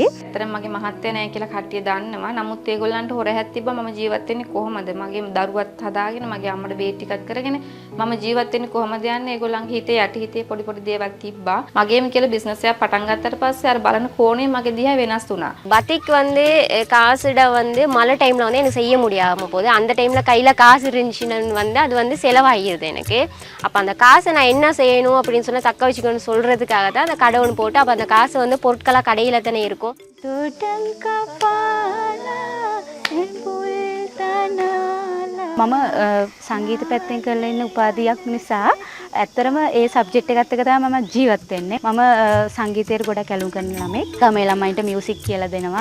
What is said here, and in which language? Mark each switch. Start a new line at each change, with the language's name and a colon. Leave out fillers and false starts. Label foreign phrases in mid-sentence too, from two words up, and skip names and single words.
Sinhala: ඇත්තටම මගේ මහත්තයා නැහැ කියලා කට්ටිය දන්නවා. නමුත් ඒගොල්ලන්ට හොරහැත් තිබ්බා මම ජීවත් වෙන්නේ කොහොමද? මගේ දරුවත් හදාගෙන මගේ අම්මට බේත් ටිකක් කරගෙන මම ජීවත් වෙන්නේ කොහොමද යන්නේ? ඒගොල්ලන්ගේ හිතේ යටි හිතේ පොඩි පොඩි දේවල් තිබ්බා. මගේම කියලා බිස්නස් එකක් පටන් ගත්තට පස්සේ අර බලන கோணේ මගේ දිහා වෙනස් වුණා.
Tamil: பத்திக் வந்து காசுட வந்து மழை டைமில் வந்து எனக்கு செய்ய முடியாமல் போகுது. அந்த டைமில் கையில் காசு இருந்துச்சுன்னு வந்து அது வந்து செலவாகிடுது எனக்கு. அப்போ அந்த காசை நான் என்ன செய்யணும் அப்படின்னு சொன்னால் தக்க வச்சுக்கணும்னு சொல்கிறதுக்காக தான் அந்த கடை ஒன்று போட்டு அப்போ அந்த காசு வந்து பொருட்களாக கடையில் தானே இருக்கும்.
Sinhala: මම සංගීත පැත්තෙන් කරලා ඉන්න උපාධියක් නිසා ඇත්තරම ඒ සබ්ජෙක්ට් එකත් එක්ක තමයි මම ජීවත් වෙන්නේ. මම සංගීතයට ගොඩක් ඇලුම් කරන ළමෙක්. ගමේ ළමයින්ට මියුසික් කියලා දෙනවා.